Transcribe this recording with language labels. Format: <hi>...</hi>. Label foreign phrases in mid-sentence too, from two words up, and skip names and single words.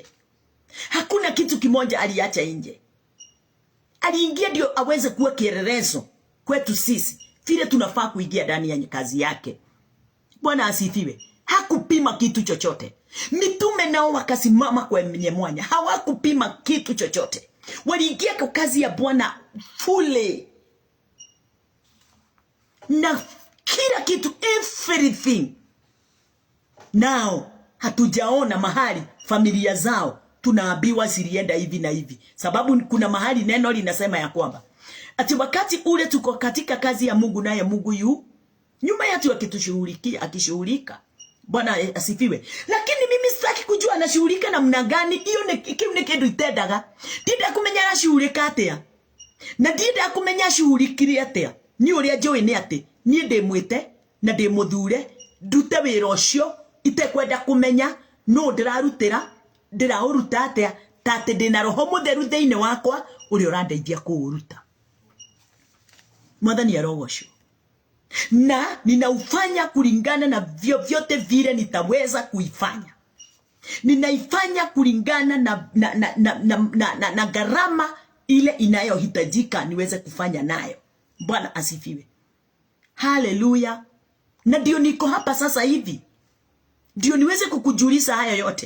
<sw>Hakuna kitu kimoja aliacha nje. Aliingia ndio aweze kuwa kielelezo kwetu sisi vile tunafaa kuingia ndani ya kazi yake. Bwana asifiwe. Hakupima kitu chochote. Mitume nao wakasimama kwa mwanya. Hawakupima kitu chochote. Waliingia kwa kazi ya Bwana fully. Na kila kitu,</sw> <en>everything. Now,</en> <sw>hatujaona mahali familia zao tunaambiwa zilienda hivi na hivi. Sababu kuna mahali neno linasema ya kwamba ati wakati ule tuko katika kazi ya Mungu, naye Mungu nyuma yetu akishughulika. Bwana asifiwe. Lakini mimi sitaki kujua anashughulika namna gani. Hiyo ni kitu itendaga.</sw> <ki>Ndida kumenya anashughulika atia. Na ndida kumenya ashughuliki atia. Ni uria njoi ni ati ni ndimwite na ndimuthure ndute wira ucio itekwenda kumenya no ndiraruta atia tate ndina roho mutheru thiini wakwa uri urandeithia kuuruta. Mwathani arogocwo.</ki> <sw>Na ninaufanya kulingana na vyovyote vile nitaweza kuifanya. Ninaifanya kulingana na gharama ile inayohitajika niweze kufanya nayo. Bwana asifiwe. Haleluya. Na ndio niko hapa sasa hivi. Ndio niweze kukujulisha haya yote.</sw>